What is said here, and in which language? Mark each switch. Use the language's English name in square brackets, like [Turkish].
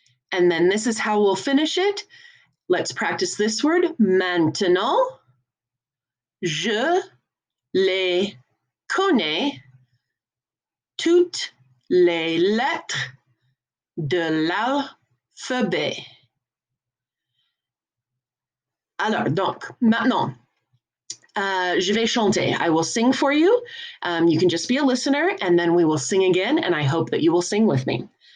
[English] And then this is how we'll finish it. Let's practice this word. [French] Maintenant, je les connais, toutes les lettres de l'alphabet. Alors, donc, maintenant, je vais chanter. [English] I will sing for you. You can just be a listener, and then we will sing again, and I hope that you will sing with me.